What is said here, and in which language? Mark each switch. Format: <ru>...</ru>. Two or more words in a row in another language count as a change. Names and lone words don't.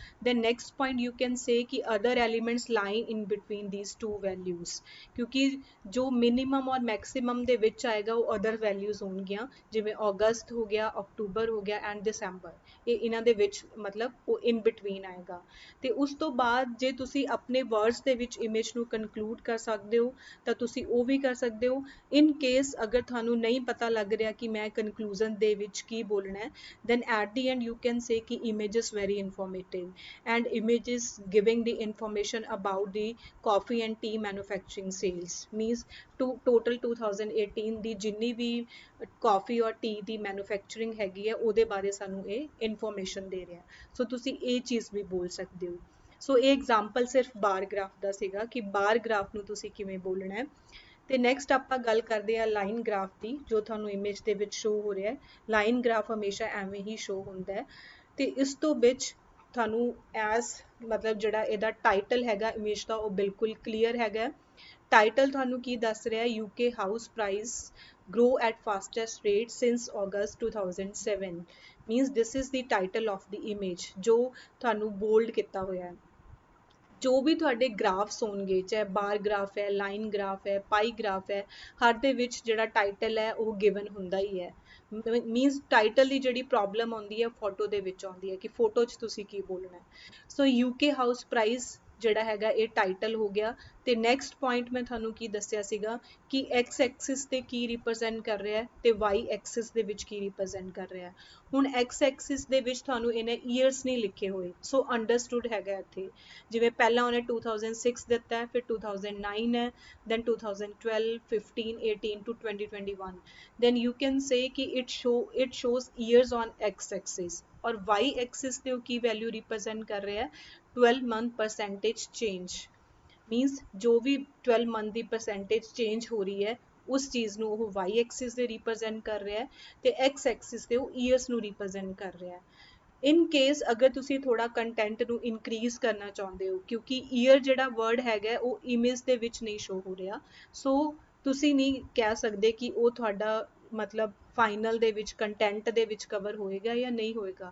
<en>then next point you can say</en> <pa>ਕਿ</pa> <en>other elements lie in between these two values,</en> <pa>ਕਿਉਂਕਿ ਜੋ ਮਿਨੀਮਮ ਔਰ ਮੈਕਸਿਮਮ ਦੇ ਵਿੱਚ ਆਏਗਾ ਉਹ</pa> <en>other values</en> <pa>ਹੋਣਗੀਆਂ, ਜਿਵੇਂ ਅਗਸਤ ਹੋ ਗਿਆ, ਅਕਤੂਬਰ ਹੋ ਗਿਆ ਐਂਡ ਦਸੰਬਰ, ਇਹ ਇਹਨਾਂ ਦੇ ਵਿੱਚ ਮਤਲਬ ਉਹ</pa> <en>in between</en> <pa>ਆਏਗਾ। ਤੇ ਉਸ ਤੋਂ ਬਾਅਦ ਜੇ ਤੁਸੀਂ ਆਪਣੇ ਵਰਡਸ ਦੇ ਵਿੱਚ ਇਮੇਜ ਨੂੰ ਕਨਕਲੂਡ ਕਰ ਸਕਦੇ ਹੋ ਤਾਂ ਤੁਸੀਂ ਉਹ ਵੀ ਕਰ ਸਕਦੇ ਹੋ।</pa> <en>in case</en> <pa>ਅਗਰ ਤੁਹਾਨੂੰ ਨਹੀਂ ਪਤਾ ਲੱਗ ਰਿਹਾ ਕਿ ਮੈਂ ਕਨਕਲੂਜ਼ਨ ਦੇ ਵਿੱਚ ਕੀ ਬੋਲਣਾ ਹੈ,</pa> <en>then at the end you can say ਕਿ image is very informative and image is giving the information about the coffee and tea manufacturing sales, means total 2018</en> <pa>ਦੀ ਜਿੰਨੀ ਵੀ ਕਾਫੀ ਔਰ ਟੀ ਦੀ ਮੈਨੂਫੈਕਚਰਿੰਗ ਹੈਗੀ ਹੈ ਉਹਦੇ ਬਾਰੇ ਸਾਨੂੰ ਇਹ ਇਨਫੋਰਮੇਸ਼ਨ ਦੇ ਰਿਹਾ। ਸੋ ਤੁਸੀਂ ਇਹ ਚੀਜ਼ ਵੀ ਬੋਲ ਸਕਦੇ ਹੋ। ਸੋ ਇਹ ਐਗਜ਼ਾਮਪਲ ਸਿਰਫ</pa> <en>bar graph</en> <pa>ਦਾ ਸੀਗਾ ਕਿ</pa> <en>bar graph</en> <pa>ਨੂੰ ਤੁਸੀਂ ਕਿਵੇਂ ਬੋਲਣਾ ਹੈ। ਤੇ ਨੈਕਸਟ ਆਪਾਂ ਗੱਲ ਕਰਦੇ ਹਾਂ</pa> <en>line graph</en> <pa>ਦੀ, ਜੋ ਤੁਹਾਨੂੰ ਇਮੇਜ ਦੇ ਵਿੱਚ ਸ਼ੋ ਹੋ ਰਿਹਾ ਹੈ।</pa> <en>line graph</en> <pa>ਹਮੇਸ਼ਾ ਐਵੇਂ ਹੀ ਸ਼ੋ ਹੁੰਦਾ ਹੈ। ਤੇ ਇਸ ਤੋਂ ਵਿੱਚ ਤੁਹਾਨੂੰ ਐਜ਼ ਮਤਲਬ ਜਿਹੜਾ ਇਹਦਾ ਟਾਈਟਲ ਹੈਗਾ ਇਮੇਜ ਦਾ ਉਹ ਬਿਲਕੁਲ ਕਲੀਅਰ ਹੈਗਾ। ਟਾਈਟਲ ਤੁਹਾਨੂੰ ਕੀ ਦੱਸ ਰਿਹਾ,</pa> <en>UK house price grow at fastest rate since August 2007, means this is the title of the image</en> <pa>ਜੋ ਤੁਹਾਨੂੰ ਬੋਲਡ ਕੀਤਾ ਹੋਇਆ ਹੈ। ਜੋ ਵੀ ਤੁਹਾਡੇ ਗ੍ਰਾਫਸ ਹੋਣਗੇ, ਚਾਹੇ</pa> <en>bar graph</en> <pa>ਹੈ,</pa> <en>line graph</en> <pa>ਹੈ,</pa> <en>pie graph</en> <pa>ਹੈ, ਹਰ ਦੇ ਵਿੱਚ ਜਿਹੜਾ ਟਾਈਟਲ ਹੈ ਉਹ ਗਿਵਨ ਹੁੰਦਾ ਹੀ ਹੈ। ਮੀਨਸ ਟਾਈਟਲ ਦੀ ਜਿਹੜੀ ਪ੍ਰੋਬਲਮ ਆਉਂਦੀ ਹੈ ਫੋਟੋ ਦੇ ਵਿੱਚ ਆਉਂਦੀ ਹੈ ਕਿ ਫੋਟੋ 'ਚ ਤੁਸੀਂ ਕੀ ਬੋਲਣਾ ਹੈ। ਸੋ</pa> <en>UK house price</en> <pa>ਜਿਹੜਾ ਹੈਗਾ ਇਹ ਟਾਈਟਲ ਹੋ ਗਿਆ। ਤੇ</pa> <en>next point</en> <pa>ਮੈਂ ਤੁਹਾਨੂੰ ਕੀ ਦੱਸਿਆ ਸੀਗਾ ਕਿ</pa> <en>x axis</en> <pa>ਤੇ ਕੀ ਰਿਪਰੈਜ਼ੈਂਟ ਕਰ ਰਿਹਾ ਹੈ ਤੇ</pa> <en>y axis</en> <pa>ਦੇ ਵਿੱਚ ਕੀ ਰਿਪਰੈਜ਼ੈਂਟ ਕਰ ਰਿਹਾ ਹੈ। ਹੁਣ</pa> <en>x axis</en> <pa>ਦੇ ਵਿੱਚ ਤੁਹਾਨੂੰ ਇਹਨੇ ਈਅਰਸ ਨਹੀਂ ਲਿਖੇ ਹੋਏ,</pa> <en>so understood</en> <pa>ਹੈਗਾ ਇੱਥੇ। ਜਿਵੇਂ ਪਹਿਲਾਂ ਉਹਨੇ 2006 ਦਿੱਤਾ ਹੈ, ਫਿਰ 2009 ਹੈ,</pa> <en>then 2012, 15, 18 to 2021, then you can say कि it shows years on x axis और y axis</en> <pa>ਤੇ ਉਹ ਕੀ ਵੈਲਿਊ ਰਿਪਰੈਜ਼ੈਂਟ ਕਰ ਰਿਹਾ ਹੈ</pa> <en>12 month percentage change।</en> <pa>ਮੀਨਸ ਜੋ ਵੀ 12 ਮੰਥ ਦੀ</pa> <en>percentage change</en> <pa>ਹੋ ਰਹੀ ਹੈ ਉਸ ਚੀਜ਼ ਨੂੰ ਉਹ</pa> <en>y axis</en> <pa>ਦੇ ਰਿਪਰੈਜ਼ੈਂਟ ਕਰ ਰਿਹਾ ਹੈ ਤੇ</pa> <en>x axis</en> <pa>ਤੇ ਉਹ ਈਅਰਸ ਨੂੰ ਰਿਪਰੈਜ਼ੈਂਟ ਕਰ ਰਿਹਾ ਹੈ।</pa> <en>in case</en> <pa>ਅਗਰ ਤੁਸੀਂ ਥੋੜਾ ਕੰਟੈਂਟ ਨੂੰ ਇਨਕਰੀਜ਼ ਕਰਨਾ ਚਾਹੁੰਦੇ ਹੋ, ਕਿਉਂਕਿ ਈਅਰ ਜਿਹੜਾ ਵਰਡ ਹੈਗਾ ਉਹ ਇਮੇਜ ਦੇ ਵਿੱਚ ਨਹੀਂ ਸ਼ੋ ਹੋ ਰਿਹਾ, ਸੋ ਤੁਸੀਂ ਨਹੀਂ ਕਹਿ ਸਕਦੇ ਕਿ ਉਹ ਤੁਹਾਡਾ ਮਤਲਬ ਫਾਈਨਲ ਦੇ ਵਿੱਚ ਕੰਟੈਂਟ ਦੇ ਵਿੱਚ ਕਵਰ ਹੋਏਗਾ ਜਾਂ ਨਹੀਂ ਹੋਏਗਾ।</pa>